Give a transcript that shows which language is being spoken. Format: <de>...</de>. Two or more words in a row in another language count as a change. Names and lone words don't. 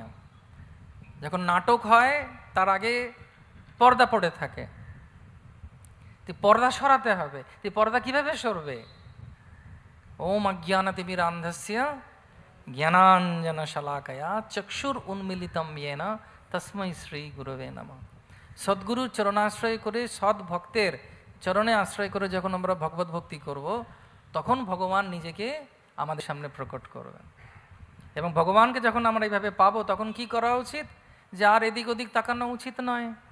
<bn>যখন নাটক হয় তার আগে পর্দা পড়ে থাকে, পর্দা সরাতে হবে। পর্দা কিভাবে সরবে?</bn> <sa>ওম অজ্ঞানতিমিরান্ধস্য জ্ঞানাঞ্জন শলাকয়া চক্ষুর উন্মিলিতম येन তস্मै শ্রী গুরবে নমঃ।</sa> <bn>সদ্গুরুর চরণাশ্রয় করে, সৎ ভক্তের চরণে আশ্রয় করে যখন আমরা ভগবত ভক্তি করব, তখন ভগবান নিজেকে আমাদের সামনে প্রকট করবেন। এবং ভগবানকে যখন আমরা এইভাবে পাবো, তখন কি করা উচিত? যে আর এদিক ওদিক তাকানো উচিত নয়।</bn>